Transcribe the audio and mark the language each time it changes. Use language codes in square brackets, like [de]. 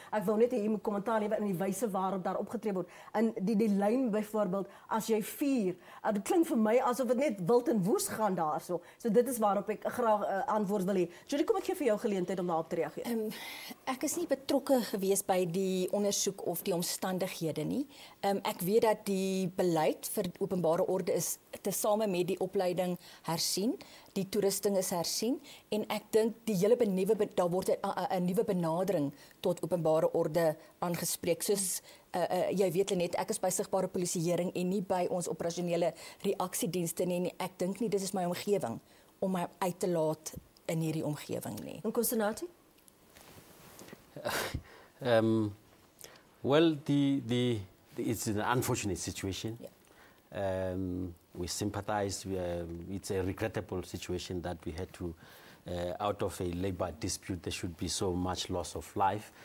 [af] Ek wil net hê jy moet kommentaar lewer in die wyse waarop daar opgetree word. In die lyn byvoorbeeld, as jy vier, dit klink vir my asof dit net wild en woes gaan daarso. So dit is waarop ek graag antwoord wil hê. Judy, kom ek gee vir jou geleentheid om daarop te reageer. Ek is nie betrokke gewees by die ondersoek of die omstandighede nie. Ek weet dat die beleid vir openbare orde is tesame met die opleiding hersien, die toerusting is hersien en ek dink die hele daar word 'n nuwe benadering tot openbare orde aangespreek. Soos jy weet net, ek is by sigbare polisieering en nie by ons operasionele reaksiedienste nie. Ek dink nie dis is my omgewing om my uit te laat in hierdie omgewing nie. En Constantine? [en] Well, it's an unfortunate situation. Yeah. We sympathize. It's a regrettable situation that we had to, out of a labor dispute, there should be so much loss of life.